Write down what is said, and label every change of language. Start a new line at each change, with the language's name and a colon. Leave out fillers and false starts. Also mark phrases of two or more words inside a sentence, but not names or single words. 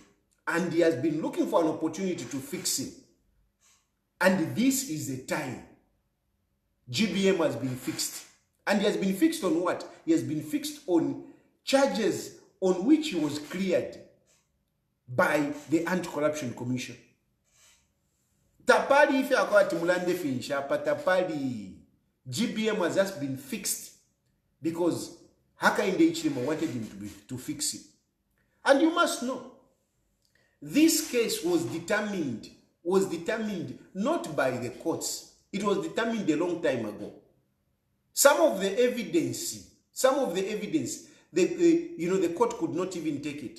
English: And he has been looking for an opportunity to fix him. And this is the time GBM has been fixed. And he has been fixed on what? He has been fixed on charges on which he was cleared by the Anti-Corruption Commission.
Bemba: Tapali ife akwati mulande finisha,
English: but Tapali GBM has just been fixed because Hakainde Hichilema wanted him to fix it. And you must know, this case was determined not by the courts. It was determined a long time ago. Some of the evidence, the court could not even take it.